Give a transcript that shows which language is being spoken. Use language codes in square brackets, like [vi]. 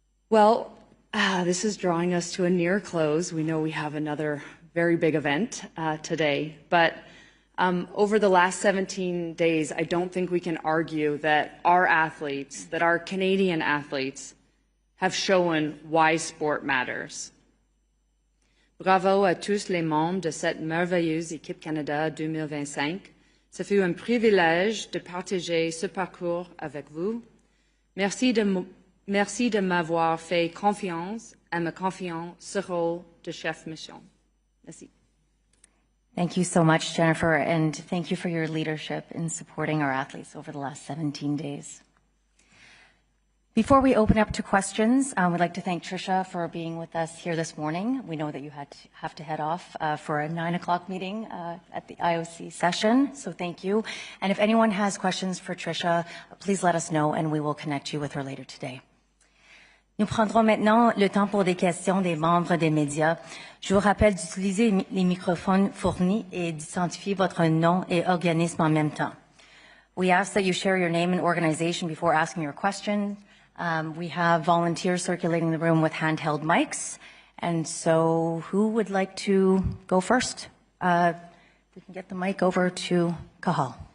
[en] Well, this is drawing us to a near close. We know we have another very big event today, but over the last 17 days, I don't think we can argue that our athletes, that our Canadian athletes, have shown why sport matters. [fr] Bravo à tous les membres de cette merveilleuse équipe Canada 2025. Ce fut un privilège de partager ce parcours avec vous. Merci de m'avoir fait confiance et me confiant ce rôle de chef mission. Merci. [en] Thank you so much, Jennifer, and thank you for your leadership in supporting our athletes over the last 17 days. Before we open up to questions, we'd like to thank Tricia for being with us here this morning. We know that you have to head off for a 9 o'clock meeting at the IOC session, so thank you. And if anyone has questions for Tricia, please let us know and we will connect you with her later today. [fr] Nous prendrons maintenant le temps pour des questions des membres des médias. Je vous rappelle d'utiliser les microphones fournis et d'identifier votre nom et organisme en même temps. [en] We ask that you share your name and organization before asking your question. We have volunteers circulating the room with handheld mics. And so who would like to go first? We can get the mic over to Cahal.